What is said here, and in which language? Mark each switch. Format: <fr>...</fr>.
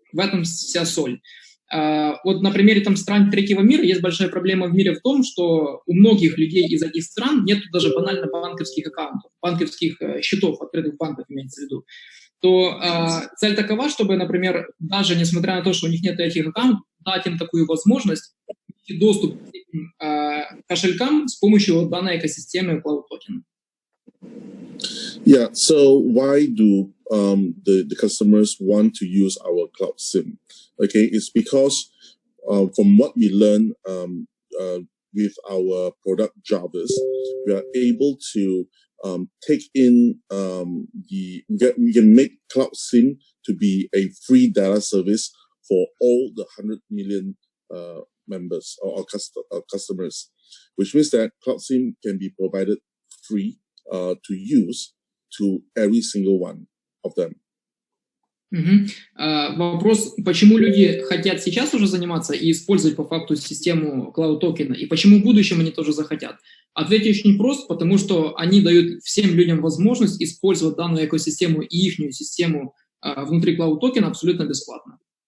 <ru>В этом вся соль. Вот на примере там стран третьего мира есть большая проблема в мире в том, что у многих людей из этих стран нет даже банально банковских аккаунтов, банковских счетов, открытых банков имеется в виду. То цель такова, чтобы, например, даже несмотря на то, что у них нет этих аккаунтов, дать им такую возможность иметь доступ к этим кошелькам с помощью данной экосистемы Cloud Token.</ru> <en>Yeah, so why do the customers want to use our cloud SIM? Okay, it's because from what we learn with our product Jarvis, we are able to take in we can make Cloud SIM to be a free data service for all the 100 million members or customers, which means that Cloud SIM can be provided free to use to every single one of them.</en> <ru>Вопрос, почему люди хотят сейчас уже заниматься и использовать по факту систему клауд-токена, и почему в будущем они тоже захотят? Ответ очень прост, потому что они дают всем людям возможность использовать данную экосистему и ихнюю систему внутри клауд-токена абсолютно бесплатно.</ru>